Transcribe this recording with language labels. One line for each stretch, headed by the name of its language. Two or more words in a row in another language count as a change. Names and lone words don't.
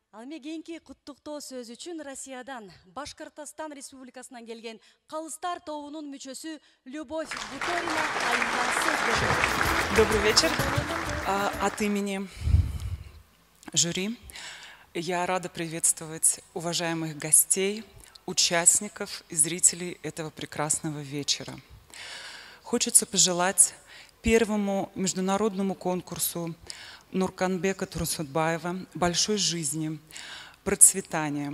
Kyrgyz: Ал эми кийинки куттуктоо сөз үчүн Россиядан, Башкортостан Республикасынан келген Калыстар тобунун мүчөсү Любовь Буторина айымга сөз берет.
Russian: Добрый вечер. От имени жюри я рада приветствовать уважаемых гостей, участников и зрителей этого прекрасного вечера. Хочется пожелать первому международному конкурсу Нурканбека Турсудбаева большой жизни, процветания.